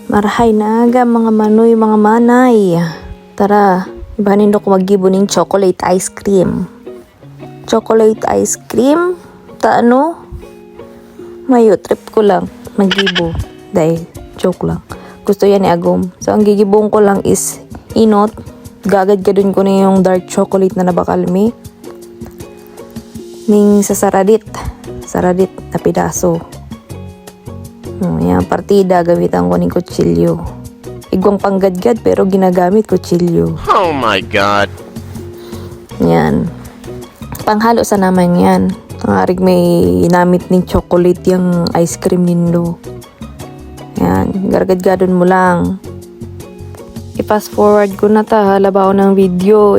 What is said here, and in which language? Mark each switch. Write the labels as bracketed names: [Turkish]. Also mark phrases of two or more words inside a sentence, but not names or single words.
[Bikol] Marahay na aga mga manoy, mga manay. Tara, ibanin ko magibo ng [English] chocolate ice cream. Chocolate ice cream? [Bikol] Taano? Mayo, trip ko lang. Magibo. Dahil, joke lang. Gusto yan ni Agom. So, ang gigibong ko lang is inot. Gagad ka dun ko na yung [English] dark chocolate [Bikol] na nabakalmi. Ning sa saradit. Saradit na pidaso. Yan, partida, gamitan ko ng kutsilyo. Igwang panggadgad pero ginagamit kutsilyo. [English] Oh my God! [Bikol] Yan. Panghalo sa naman yan. Tangarig may namit ng chocolate yung [English] ice cream [Bikol] nindo. Yan, gargadgadon mo lang. I-fast forward ko na ta, halabaw ng video.